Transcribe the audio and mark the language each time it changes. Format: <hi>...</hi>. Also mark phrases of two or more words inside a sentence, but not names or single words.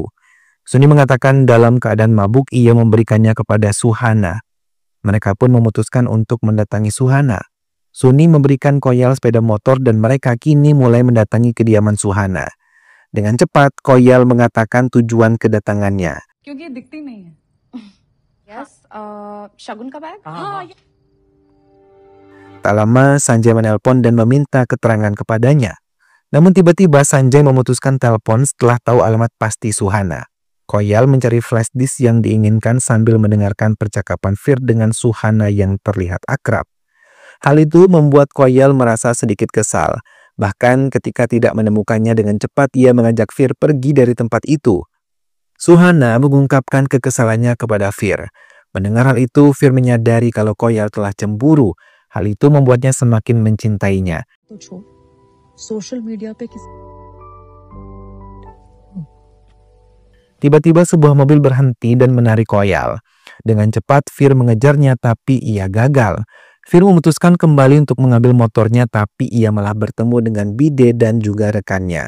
<id>Suni mengatakan dalam keadaan mabuk ia memberikannya kepada Suhana. Mereka pun memutuskan untuk mendatangi Suhana. Suni memberikan Koyal sepeda motor dan mereka kini mulai mendatangi kediaman Suhana. Dengan cepat, Koyal mengatakan tujuan kedatangannya.</id> <hi>क्योंकि ये दिखती नहीं है यस शगुन का बैग हाँ</hi> <id>Tak lama, Sanjay menelpon dan meminta keterangan kepadanya. Namun tiba-tiba Sanjay memutuskan telepon setelah tahu alamat pasti Suhana. Koyal mencari flash disk yang diinginkan sambil mendengarkan percakapan Fir dengan Suhana yang terlihat akrab. Hal itu membuat Koyal merasa sedikit kesal. Bahkan ketika tidak menemukannya dengan cepat, ia mengajak Fir pergi dari tempat itu. Suhana mengungkapkan kekesalannya kepada Fir. Mendengar hal itu, Fir menyadari kalau Koyal telah cemburu. Hal itu membuatnya semakin mencintainya.</id> <hi>तो छोड़ सोशल मीडिया पे किसी</hi> <id>Tiba-tiba sebuah mobil berhenti dan menarik Koyal. Dengan cepat, Fir mengejarnya tapi ia gagal. Fir memutuskan kembali untuk mengambil motornya tapi ia malah bertemu dengan Bide dan juga rekannya.</id>